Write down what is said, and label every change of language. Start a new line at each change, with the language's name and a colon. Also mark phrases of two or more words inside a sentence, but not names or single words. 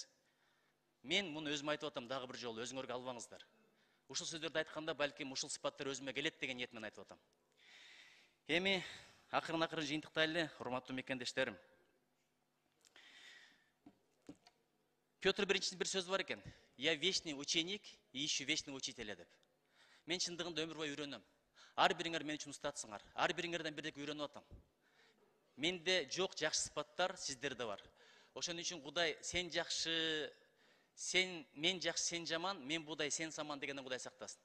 Kyrgyz: Мен муну өзүм айтып атам дагы бир жолу, өзүңөргө албаңыздар. Ушул сөздөрдү айтканда балким ушул сыпаттар өзүмө келет деген ниет менен айтып атам. Эми акырын жыйынтыктайлы, урматтуу мекендештерим. Петр Биринчидин бир сөзү бар экен.
Russian: Я вечный ученик и ищу вечного учителя деп.
Kyrgyz: Мен чындыгында өмүр бою үйрөнөм. Ар бириңер мен үчүн устатсыңар. Ар бириңерден бирдеке үйрөнүп атам. Менде жок жакшы сыпаттар, сиздерде бар. Ошон үчүн Кудай сен жакшы, мен жакшы, сен жаман, мен будай, сен саман дегенден Кудай сактасын.